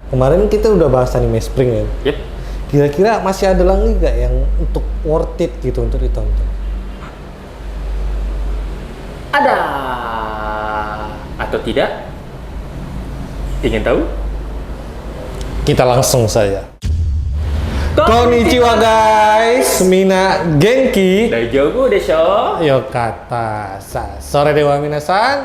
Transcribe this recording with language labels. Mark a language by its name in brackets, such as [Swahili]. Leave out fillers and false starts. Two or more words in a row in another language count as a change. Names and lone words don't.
[Indonesian] Kemarin kita udah bahas anime Spring kan? Yep. Kira-kira masih ada lagi nggak yang untuk [English] worth it [Indonesian] gitu untuk ditonton? Ada atau tidak? Ingin tahu? Kita langsung saja. [Japanese] こんにちは guys、皆元気. 大丈夫でしょ. 良かったさ. それでは皆さん.